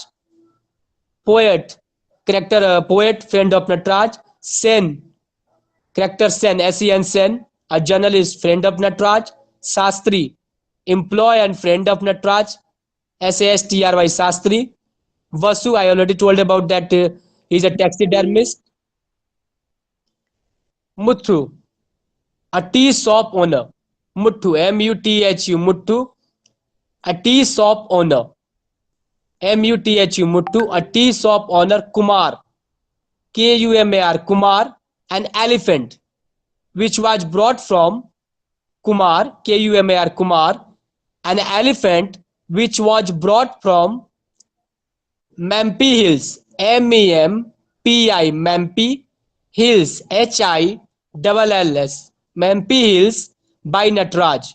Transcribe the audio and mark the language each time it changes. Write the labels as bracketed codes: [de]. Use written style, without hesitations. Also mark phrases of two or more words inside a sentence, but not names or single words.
[en] Poet, poet, friend of Nataraj. Sen, character Sen, SEN, Sen, a journalist, friend of Nataraj. Shastri, employee and friend of Nataraj. SASTRY, Shastri. Vasu, I already told about that, he's a taxidermist. Muthu, a tea shop owner. Muthu, MUTHU, Muthu, a tea shop owner. MUTHU, Muthu, a tea shop owner. Kumar, KUMAR, Kumar, an elephant which was brought from Kumar, KUMAR, Kumar, an elephant which was brought from Mampi Hills, MEMPI, Mampi Hills, HILLS, Mampi Hills by Nataraj.